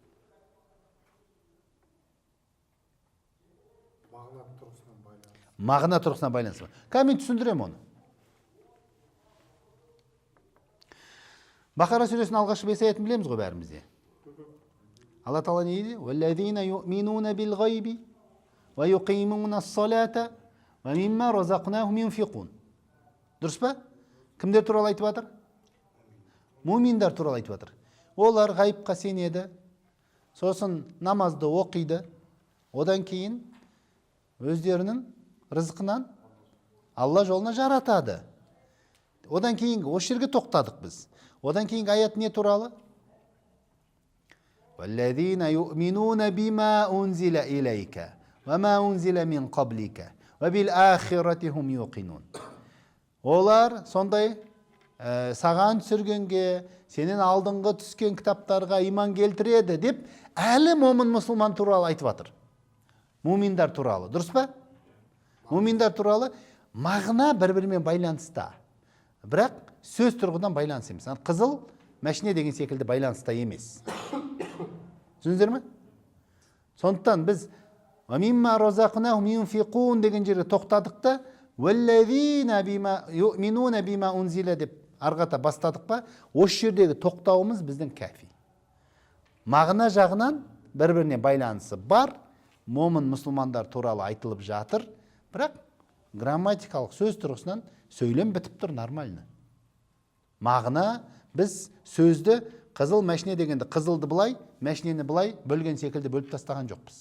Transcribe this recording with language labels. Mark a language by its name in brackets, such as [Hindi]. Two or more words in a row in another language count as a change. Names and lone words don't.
[Kazakh] Мағына тұрғысынан байланысы бар. Мен түсіндірем оны. Бақара сүресінің алғашқы 5 аятын білеміз ғой бәрімізде. Алла Тағала не дейді? [Arabic] وَالَّذِينَ يُؤْمِنُونَ بِالْغَيْبِ وَيُقِيمُونَ الصَّلَاةَ وَمِمَّا رَزَقْنَاهُمْ يُنْفِقُونَ. [Kazakh] Дұрыс па? Кімдер туралы айтып жатыр? Муминдар туралы айтып жатыр. Олар ғайыпқа сенеді, сосын намазды оқиды, одан кейін өздерінің рызқынан Алла жолына жаратады. Одан кейін осы жерге тоқтадық біз. Одан кейін аят не туралы? [Arabic] وَالَّذِينَ يُؤْمِنُونَ بِمَا أُنْزِلَ إِلَيْكَ وَمَا أُنْزِلَ مِنْ قَبْلِكَ وَبِالْآخِرَةِ هُمْ يُوقِنُونَ. [Kazakh] Олар сондай саған түсіргенге, сенен алдыңғы түскен кітаптарға иман келтіреді деп, әлі момын мұсылман туралы айтып жатыр. Муминдар туралы, дұрыс па? Муминдар туралы мағына бір-бірімен байланысты. Бірақ сөз тұрғыдан байланыс емес. Қызыл мәшине деген секілді байланыста емес. Түсіндіңіздер ме? Сондықтан біз [Arabic] «وَمِمَّا رَزَقْنَاهُمْ يُنْفِقُونَ» [Kazakh] деген жерге тоқтадық та, [Arabic] وَالَّذِينَ بِمَا يُؤْمِنُونَ بِمَا أُنْزِلَ [Kazakh] деп арғата бастадық па, осы жердегі тоқтауымыз біздің кәфи. Мағына жағынан бір-біріне байланысы бар, момын мұсылмандар туралы айтылып жатыр, бірақ грамматикалық сөз тұрғысынан сөйлем бітіп тұр нормально. Мағына біз сөзді қызыл мәшіне дегенде қызылды былай, мәшінені былай бөлген секілді бөліп тастаған жоқпыз.